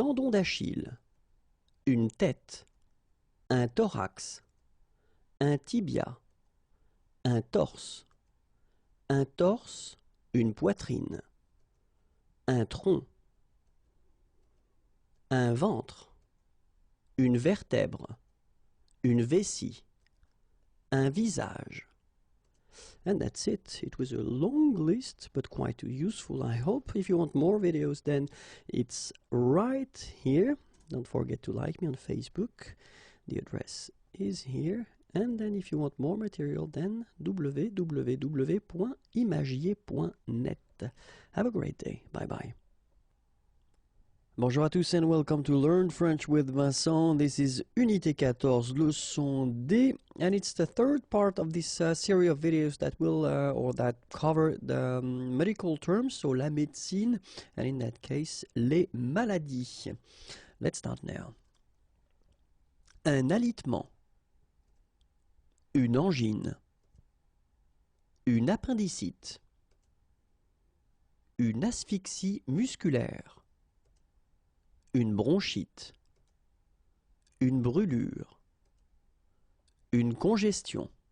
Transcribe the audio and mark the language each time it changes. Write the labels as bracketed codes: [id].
[fr] d'Achille, une tête, un thorax, un tibia, un torse, une poitrine, un tronc, un ventre, une vertèbre, une vessie, un visage. [en] And that's it. It was a long list, but quite useful, I hope. If you want more videos, then it's right here. Don't forget to like me on Facebook. The address is here. And then if you want more material, then www.imagier.net. Have a great day. Bye-bye. [fr] Bonjour à tous [en] and welcome to Learn French with Vincent. This is Unité 14, leçon D, and it's the third part of this series of videos that will or that cover the medical terms, so la médecine, and in that case, [fr] les maladies. [en] Let's start now. [fr] Un alitement, une angine, une appendicite, une asphyxie musculaire, une bronchite, une brûlure, une congestion,